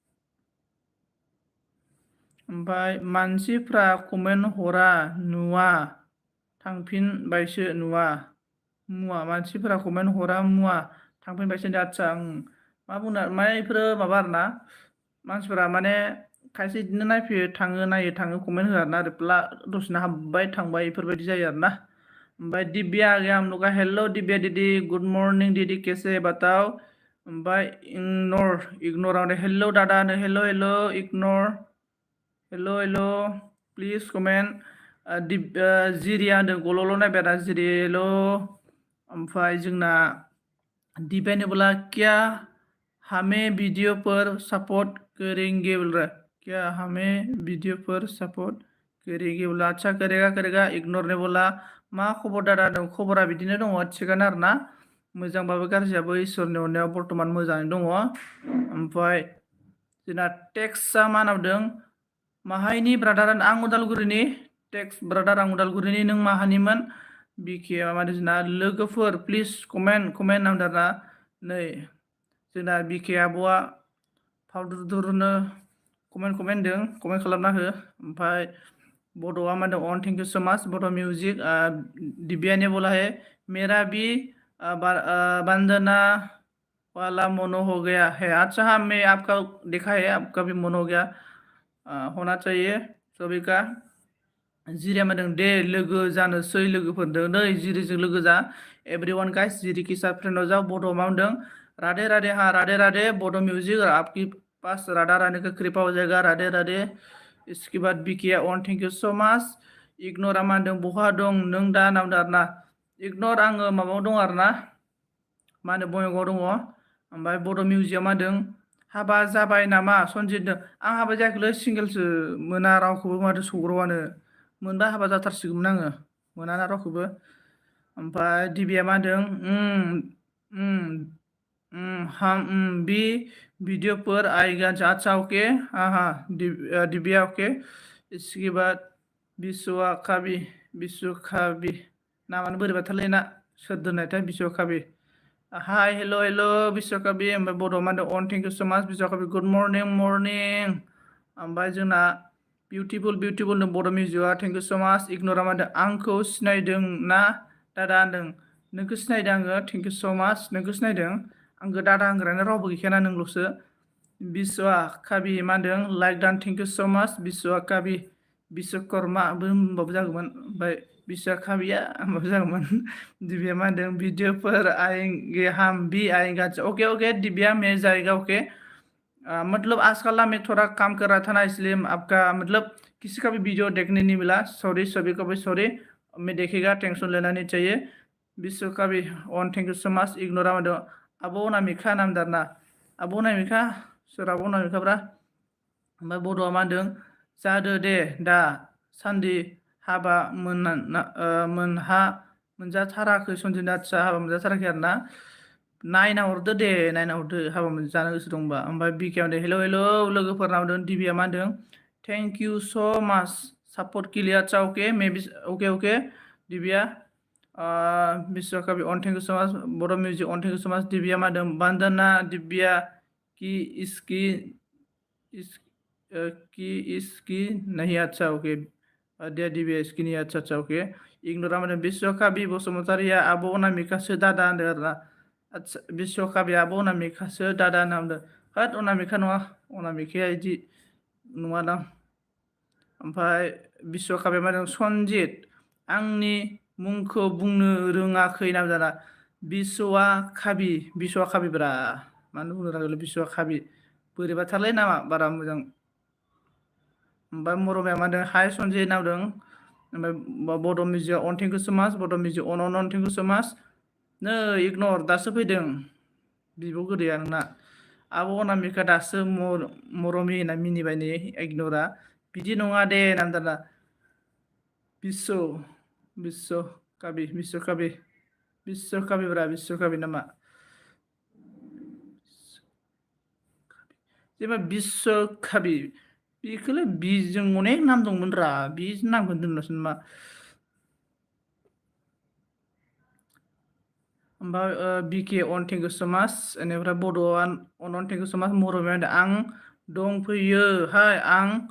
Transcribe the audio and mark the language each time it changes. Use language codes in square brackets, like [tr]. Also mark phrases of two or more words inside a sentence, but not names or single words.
[brx] ओमफ्राय मानसिफ्रा कमेन्ट हरा नुवा थांफिनबायसो नुवा मुवा मानसिफोरा कमेन्ट हरा मुवा थांफिनबायसो आदसा मा बुंनो माने बेफोरो माबा आरोना मानसिफोरा माने खायसे बिदिनो नायफैयो थाङो नायो थाङो कमेन्ट होआ आरोना रिप्ला दसेनो हाबबाय थांबाय बेफोरबायदि जायो आरोना ओमफ्राय [hi] दिब्या आ गया हम लोग का हेलो दिब्या दीदी [en] good morning [hi] दीदी कैसे बताओ [brx] ओमफ्राय इग्नोर आउट हेलो दादा हेलो हेलो इग्नोर हेलो हेलो [en] please comment [brx] जिरिया होनदों गल'ल' नायबाय आरो जिरि हेलो ओमफ्राय जोंना दिब्यानो बोला [hi] क्या हमें वीडियो पर सपोर्ट करेंगे बोल रहा है क्या हमें वीडियो पर सपोर्ट करेंगे बोला अच्छा करेगा करेगा इग्नोर ने बोला [brx] मा खबर दादा दं खबरा बिदिनो दङ थिगानो आरोना मोजांबाबो गाज्रियाबो इसोरनि अननायाव बर्थमान मोजाङैनो दङ ओमफ्राय जोंना टेक्सआ मा नावदों माहायनि ब्रादार आं उदालगुरिनि टेक्स ब्रादार आं उदालगुरिनि नों माहानिमोन बिके माने जोंना लोगोफोर [en] please comment [brx] नामदों आरोना नै जोंना बिके आब'आ फावदुरनो कमेन्ट होदों कमेन्ट खालामना हो ओमफ्राय बड'आ मा होनदों [en] on thank you so much [brx] बड' म्यूजिक [hi] दिब्या ने बोला है मेरा भी बंदना वाला मोनो हो गया है अच्छा हाँ मैं आपका देखा है आपका भी मन हो गया होना चाहिए सभी का [brx] जिरिया मा होनदों दे लोगो जानोसै लोगोफोरदों नै जिरिजों लोगो जा [en] everyone guys [hi] जिरि के साथ फ्रेंड हो जाओ [brx] बड' मा होनदों [hi] राधे राधे हाँ राधे राधे बड' [brx] म्यूजिक [hi] आपकी पास राधा रानी का कृपा हो जाएगा राधे राधे इसके बाद [brx] बिकिया [en] on thank you so much [brx] इग्नोरा मा होनदों बहा दं नों दा नामदों आरोना इग्नोर आङो माबायाव दं आरोना मा होनो बङाइगावआव दङ ओमफ्राय बड' मिउजिकआ मा होनदों हाबा जाबाय नामा सनजितजों आं हाबा जायाखैलै सिंगेलसो मोना रावखौबो माथो सौग्रावानो मोनबा हाबा जाथारसिगौमोन आङो मोनाना रावखौबो ओमफ्राय दिब्या मा होनदों [hi] हम भी वीडियो पर आएगा अच्छा ओके हाँ हाँ दिव्या ओके इसके बाद [brx] विश्वखाबी नामानो बोरैबाथारलै ना सोर दोननायथाय विश्वखाबी हाय हेलो हेलो विश्वखाबी ओमफ्राय बड'आव मा होनदों [en] on thank you so much [brx] विश्वखाबी [en] good morning [brx] ओमफ्राय जोंना बिउटिफुल नो बड' मिउजिकआ [en] thank you so much [brx] इग्नोरा मा होनदों आंखौ सिनायदों ना दादा होनदों नोंखौ सिनायदों आङो [en] thank you so much [brx] नोंखौ सिनायदों आंखौ दादा होनग्रायानो रावबो गैखायाना नोंल'सो विश्वखाबी मा होनदों [en] like done thank you so much [brx] विश्वखाबी विश्वकर्माबो होनबाबो जागौमोन ओमफ्राय विश्वखाबीया होनबाबो जागौमोन दिब्या मा होनदों वीडियोफोर [hi] आएंगे हम भी आएंगे ओके ओके दिब्या मैं जाएगा ओके मतलब आजकल ना मैं थोड़ा काम कर रहा था ना इसलिए आपका मतलब किसी का भी वीडियो देखने नहीं मिला सॉरी सभी को भी सॉरी मैं देखेगा टेंशन लेना नहीं चाहिए विश्व का भी [en] on thank you so much [brx] इग्नोरा मा आब' अनामिका नामदारना आब' अनामिका सोर आब' अनामिकाब्रा ओमफ्राय बड'आ मा होनदों जादो दे दा सान्दि हाबा मोनजाथाराखै सनजिना आदसा हाबा मोनजाथाराखै आरोना नायना हरदो दे नायना हरदो हाबा जानो गोसो दंबा ओमफ्राय बिकेआ होनदों हेलो हेलो लोगोफोरना होनदों दिब्या मा होनदों [en] thank you so much [hi] सपोर्ट के लिए अच्छा ओके [en] may be [brx] ओके ओके दिब्या विश्वकवि [en] on thank you so much [brx] बड' म्यूजिक [en] on thank you so much [brx] दिब्या मा होनदों [hi] वंदना दिब्या की इसकी नहीं अच्छा ओके दे दिब्या इसकी नहीं अच्छा अच्छा ओके [brx] इग्नोरा मा होनदों विश्वकवि बसुमतारिया आब' अनामिकासो दादा होनदों आरोना आदसा विश्वकवि आब' अनामिकासो दादा होनना बुंदों होद अनामिका नङा अनामिकाया बिदि नङादां ओमफ्राय विश्वकवि मा होनदों सनजित आंनि मुंखौ बुंनो रोङाखै ना जाना विश्वखाबिब्रा मानो बुंनो रोङाखै विश्वखाबि बोरैबाथारलै नामा बारा मोजां ओमफ्राय मरमाया मा होनदों हाय सनजित नावदों ओमफ्राय बड' मिउजिक [en] on thank you so much [brx] बड' मिउजिक [en] on thank you so much [brx] नै इग्नर दासो फैदों बिब' गोदैया नोंना आब' अनामिका दासो मरमि होनना मिनिबाय नै इग्नरा बिदि नङा दे नामदारना विश्वकविब्रा विश्वकवि नामा जेनेबा बिस्वकाबि बेखौलाय बिजों अनेक नाम दंमोन रा बि नामखौ दोननोसै नामा ओमफ्राय बिके [en] on thank you so much [brx] बेनिफ्राय बड'आ [en] on thank you so much [brx] मरमिया आं दंफैयोहाय आं